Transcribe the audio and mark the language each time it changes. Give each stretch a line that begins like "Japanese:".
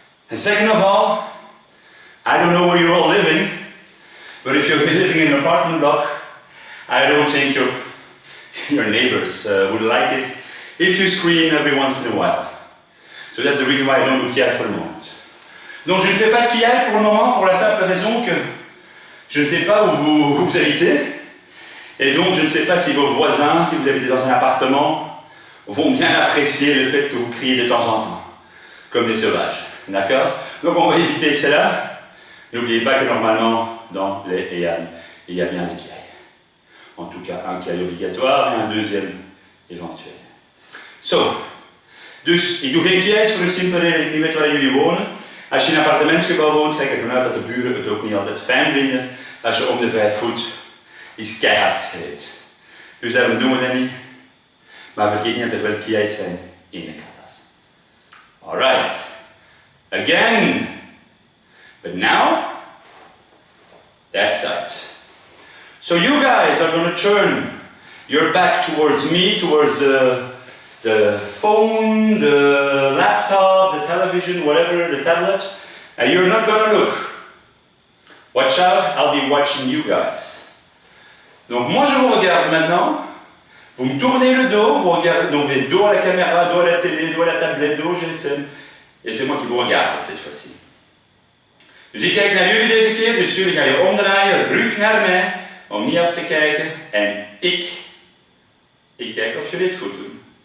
English: And second of all, I don't know where you're all living, but if you're living in an apartment block, I don't think your neighbors would like it if you scream every once in a while. So that's the reason why I don't do kiai for the moment.
French: Donc je ne fais pas de kiai pour le moment pour la simple raison que je ne sais pas où vous habitez, et donc je ne sais pas si vos voisins, si vous habitez dans un appartement, vont bien apprécier le fait que vous criez de temps en temps, comme des sauvages. D'accord? Donc on va éviter cela. N'oubliez pas que normalement, dans les Heian, il y a bien des kiai. En tout cas, un kiai obligatoire et un deuxième éventueel.
Dutch: Zo, dus ik doe geen kiai's voor de simpele reden dat ik niet weet waar jullie wonen. Als je in een appartementsgebouw woont, ga ik ervan uit dat de buren het ook niet altijd fijn vinden als je om de 5 voet iets keihard schreeuwt. Dus daarom doen we dat niet. Maar vergeet niet dat er wel kiai's zijn in de katas.
English: Alright. Again. But now, that side. So you guys are going to turn your back towards me, towards the phone, the laptop, the television, whatever, the tablet, and you're not going to look. Watch out, I'll be watching you guys.
French: Donc moi je vous regarde maintenant, vous me tournez le dos, vous regardez, donc vous êtes dos à la caméra, dos à la télé, dos à la tablette, dos au GSM, et c'est moi qui vous regarde cette fois-ci.
Dutch: Dus ik kijk naar jullie deze keer, dus jullie gaan je omdraaien, rug naar mij, om niet af te kijken, en ik kijk of jullie het goed doen.